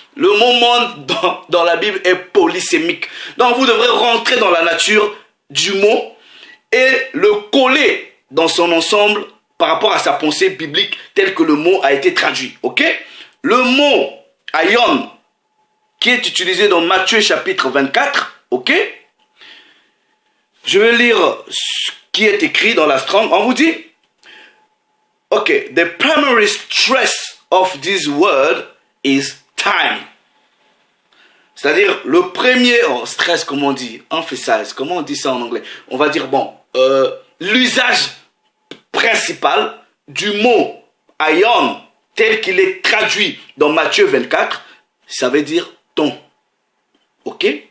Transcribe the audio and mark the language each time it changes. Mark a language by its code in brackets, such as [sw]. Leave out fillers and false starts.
[fr] Le mot monde dans la Bible est polysémique. Donc vous devrez rentrer dans la nature du mot et le coller dans son ensemble par rapport à sa pensée biblique tel que le mot a été traduit. Ok? Le mot ion qui est utilisé dans Matthieu chapitre 24, ok? Je vais lire ce qui est écrit dans la Strong. On vous dit, [en] ok, the primary stress of this word is time. [fr] C'est-à-dire, le premier stress, comment on dit, emphasize, comment on dit ça en anglais? On va dire, bon, l'usage principal du mot ion, tel qu'il est traduit dans Matthieu 24, ça veut dire temps. ok?